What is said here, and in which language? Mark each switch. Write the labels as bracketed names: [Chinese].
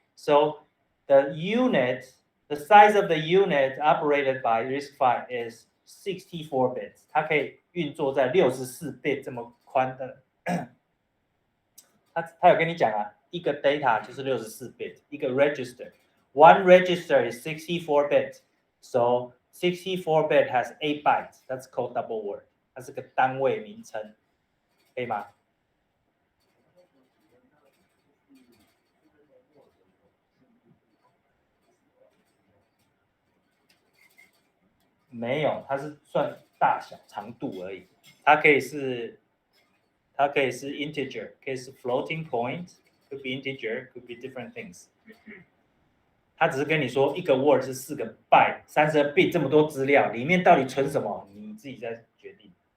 [English] So the size of the unit operated by RISC-V is 64 bits， [Chinese] 它可以运作在64 bit 这么宽的。他有跟你讲啊，一个 data 就是64 bit， 一个 register。 [English] One register is 64 bit, so 64 bit has 8 bytes. That's called double word. [Chinese] 它是个单位名称，可以吗？没有，它是算大小、长度而已。它可以是 integer， 可以是 floating point， [English] could be integer，could be different things。 [Chinese] 他只是跟你说一个 word 是4个 byte， 32 bit 这么多资料，里面到底存什么，你自己再决定。